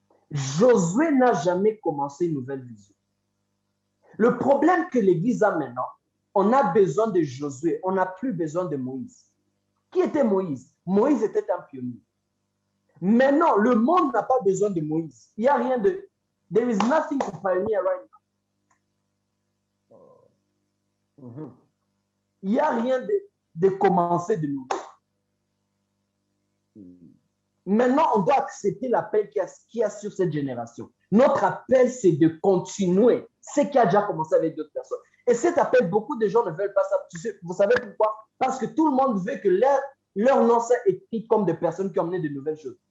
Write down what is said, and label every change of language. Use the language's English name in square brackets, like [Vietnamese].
[French] Josué n'a jamais commencé une nouvelle vision. Le problème que l'Église a maintenant, on a besoin de Josué, on n'a plus besoin de Moïse. Qui était Moïse? Moïse était un pionnier. Maintenant, le monde n'a pas besoin de Moïse. Il n'y a rien de... [English] There is nothing to pioneer right now. [French] Il n'y a rien de commencer de nouveau. Maintenant, on doit accepter l'appel qu'il y a sur cette génération. Notre appel, c'est de continuer ce qui a déjà commencé avec d'autres personnes. Et cet appel, beaucoup de gens ne veulent pas ça. Vous savez pourquoi? Parce que tout le monde veut que leur nom soit écrit comme des personnes qui ont amené de nouvelles choses.